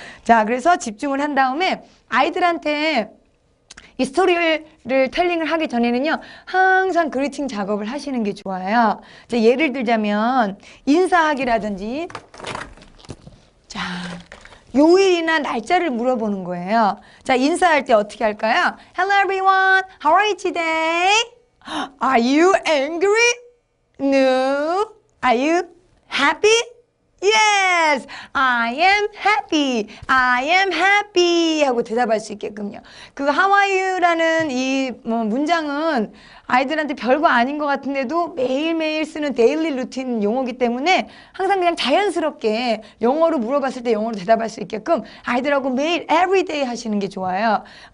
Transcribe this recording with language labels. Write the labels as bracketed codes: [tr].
[ko] 자, 그래서 집중을 한 다음에 아이들한테 이 스토리를 텔링을 하기 전에는요, 항상 그리팅 작업을 하시는 게 좋아요. 자, 예를 들자면 인사하기라든지, 자, 요일이나 날짜를 물어보는 거예요. 자, 인사할 때 어떻게 할까요? [en] Hello everyone, how are you today? Are you angry? No. Are you happy? Yes, I am happy. I am happy [ko] 하고 대답할 수 있게끔요. 그 How are you라는 이 문장은 아이들한테 별거 아닌 것 같은데도 매일매일 쓰는 데일리 루틴 용어기 때문에 항상 그냥 자연스럽게 영어로 물어봤을 때 영어로 대답할 수 있게끔 아이들하고 매일 everyday 하시는 게 좋아요.